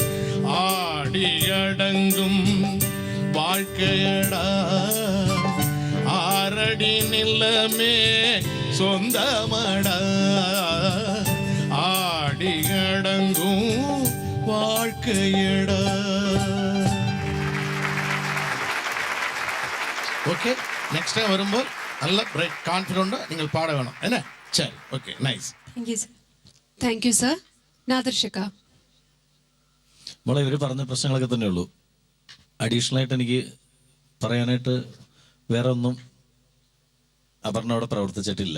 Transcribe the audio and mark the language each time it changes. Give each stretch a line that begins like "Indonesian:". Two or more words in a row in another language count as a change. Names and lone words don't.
Tamil: ஆடி அடங்கும் வாழ்க்கையடா, ஆரடி நிலமே சொந்தமடா, ஆடி அடங்கும் வாழ்க்கையடா.
Malayalam: ஓகே,
English: next time
Tamil: வரும்போது நல்ல
English: bright confident
Malayalam: നിങ്ങൾ പാട വേണം അല്ലേ? ശരി, ഓക്കെ, നൈസ്.
English: Thank you sir. Thank you sir. നാദർഷിക.
Malayalam: നമ്മളെ ഇവർ പറഞ്ഞ പ്രശ്നങ്ങളൊക്കെ തന്നെ ഉള്ളൂ. അഡീഷണലായിട്ട് എനിക്ക് പറയാനായിട്ട് വേറെ ഒന്നും അപർണ അവിടെ പ്രവർത്തിച്ചിട്ടില്ല.